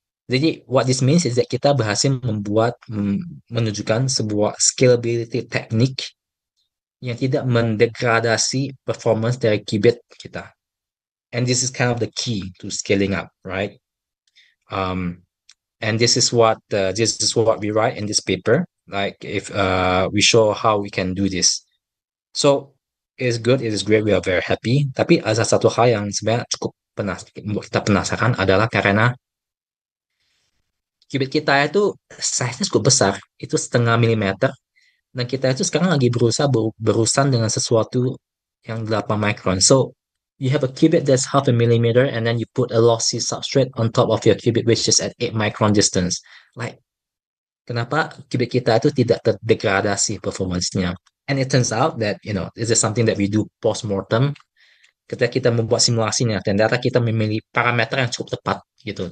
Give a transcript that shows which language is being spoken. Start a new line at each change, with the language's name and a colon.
Indonesian: Jadi
English: what this means is that
Indonesian: kita berhasil menunjukkan sebuah scalability teknik yang tidak mendegradasi performance dari qubit kita.
English: And this is kind of the key to scaling up, right? And this is what we write in this paper. Like if we show how we can do this. So it's good, it is great, we are very happy.
Indonesian: Tapi ada satu hal yang sebenarnya cukup membuat kita penasaran adalah karena qubit kita itu size-nya cukup besar, itu 0,5 mm, dan kita itu sekarang lagi berusaha berurusan dengan sesuatu yang 8 micron.
English: So you have a qubit that's 0,5 mm and then you put a lossy substrate on top of your qubit which is at 8 micron distance.
Indonesian: Like, kenapa qubit kita itu tidak terdegradasi performance-nya?
English: And it turns out that, this is something that we do post-mortem.
Indonesian: Ketika kita membuat simulasinya, ternyata kita memilih parameter yang cukup tepat gitu.